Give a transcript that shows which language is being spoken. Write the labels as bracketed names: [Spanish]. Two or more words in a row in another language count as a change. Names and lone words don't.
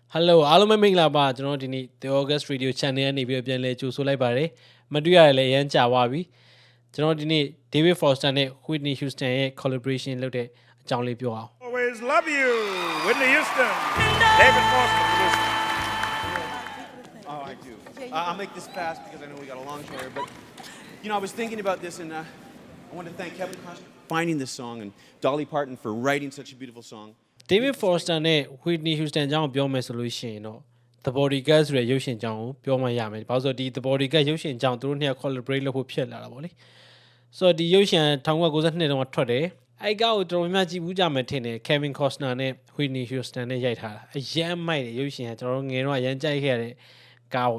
[Burmese] Hello အားလုံးပဲမင်္ဂလာပါကျွန်တော်ဒီနေ့ The August Radio Channel ကနေပြီးပြန်လဲကြိုဆိုလိုက်ပါတယ်မတွေ့ရတယ်လည်းအရန်ကြာသွားပြီကျွန်တော်ဒီနေ့ David Foster နဲ့ Whitney Houston ရဲ့ collaboration လုပ်တဲ့အကြောင်းလေးပြောအောင် [English] Always love you Whitney Houston David Foster Oh, I do. I'll make this fast because I know we got a long show here. But, you know, I was thinking about this, and I want to thank Kevin Costner for finding this song and Dolly Parton for writing such a beautiful song. [Burmese] David Foster နဲ့ Whitney Houston အကြောင်းပြောမယ်ဆိုလို့ရှိရင်တော့ The Bodyguard ဆိုတဲ့ရုပ်ရှင်အကြောင်းကိုပြောမှရမယ်။ဘာလို့ဆိုတော့ဒီ The Bodyguard ရုပ်ရှင်အကြောင်းသူတို့နှစ်ယောက် collaborate လုပ်ဖို့ဖြစ်လာတာပေါ့လေ။ဆိုတော့ဒီရုပ်ရှင်1992တုန်းကထွက်တယ်။အဲ့ကောက်ကိုတော်တော်များကြည့်ဘူးကြမယ်ထင်တယ် Kevin Costner နဲ့ Whitney Houston နဲ့ရိုက်ထားတာ။အရန်မိုက်တယ်ရုပ်ရှင်ကကျွန်တော်တို့ငယ်တော့အရန်ကြိုက်ခဲ့ရတဲ့ကားပေါ့